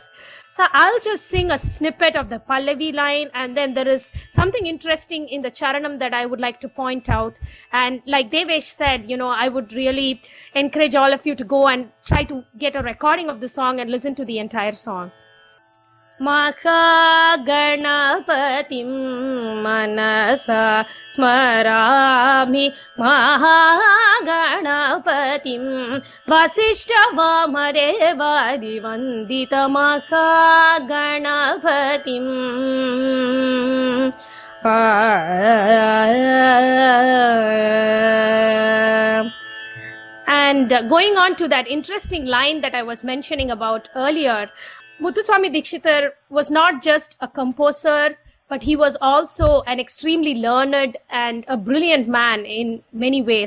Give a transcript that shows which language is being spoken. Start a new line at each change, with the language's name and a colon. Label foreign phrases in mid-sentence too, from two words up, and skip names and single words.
English: So I'll just sing a snippet of the Pallavi line, and then there is something interesting in the Charanam that I would like to point out. And like Devesh said, I would really encourage all of you to go and try to get a recording of the song and listen to the entire song.
Sanskrit: Maha Ganapathim Manasa Smarami Maha Ganapathim Vasishta Vamadevadi Vandita Maha Ganapathim.
English: And going on to that interesting line that I was mentioning about earlier, Muthuswami Dikshitar was not just a composer, but he was also an extremely learned and a brilliant man in many ways.